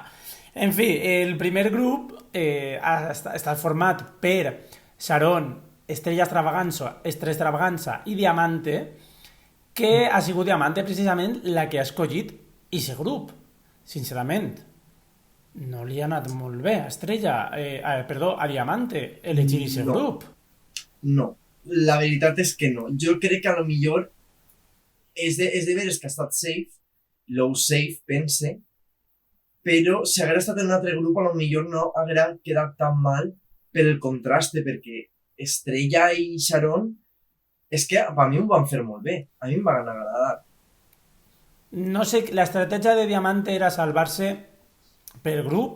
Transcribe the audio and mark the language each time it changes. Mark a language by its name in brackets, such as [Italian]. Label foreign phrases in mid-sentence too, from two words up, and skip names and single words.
[Catalan] En fi, el primer grup està format per Sharon, Estrella Extravaganza i Diamante, que ha sigut Diamante precisament la que ha escollit aquest grup, sincerament. No li ha anat molt bé a perdó, a Diamante elegir aquest No, grup. no. La veritat és que no. Jo crec que a lo millor és de veres que ha estat [English] safe, low safe, [Catalan] pense, però si haguera estat en un altre grup a lo millor no haguera quedat tan mal per el contraste, perquè Estrella i Sharon és que a mi ho van fer molt bé, a mi em van agradar. No sé, l'estratègia de Diamante era salvar-se per grup